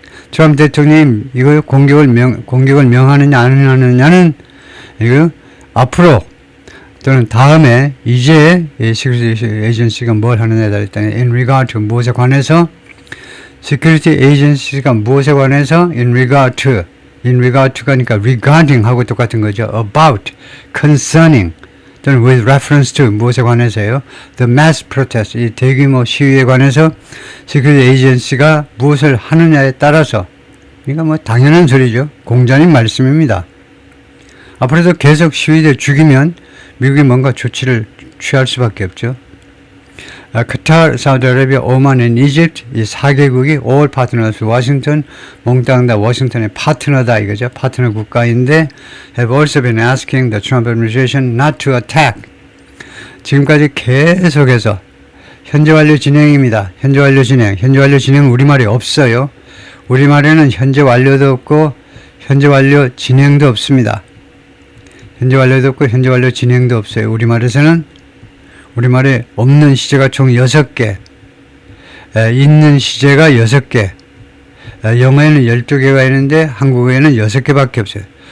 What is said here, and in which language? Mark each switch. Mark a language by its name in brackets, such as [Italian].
[Korean] 트럼프 대통령이 이거 공격을 명하느냐 안 하느냐는 이거 앞으로 또는 다음에 이제 시큐리티 에이전시가 뭘 하느냐에 달려있다. in regard to 무엇에 관해서 시큐리티 에이전시가 무엇에 관해서 in regard to가 그러니까 regarding 하고 똑같은 거죠. about, concerning 또는 with reference to 무엇에 관해서요. [English] the mass protest [Korean] 이 대규모 시위에 관해서 시큐리티 에이전시가 무엇을 하느냐에 따라서 그러니까 뭐 당연한 소리죠. 공자님 말씀입니다. 앞으로도 계속 시위대 죽이면 미국이 뭔가 조치를 취할 수밖에 없죠. 카타르, 사우디아라비아, 오만, 앤 이집트 이 4개국이 [English] all partners [Korean] 워싱턴 몽땅 다 워싱턴의 파트너다 이거죠. 파트너 국가인데 [English] have also been asking the Trump administration not to attack. [Korean] 지금까지 계속해서 현재 완료 진행입니다. 현재 완료 진행은 우리말이 없어요. 우리말에는 현재 완료도 없고 현재 완료 진행도 없습니다. 현재 완료도 없고 현재 완료 진행도 없어요. 우리말에 없는 시제가 총 6개, 있는 시제가 6개, 영어에는 12개가 있는데 한국어에는 6개밖에 없어요.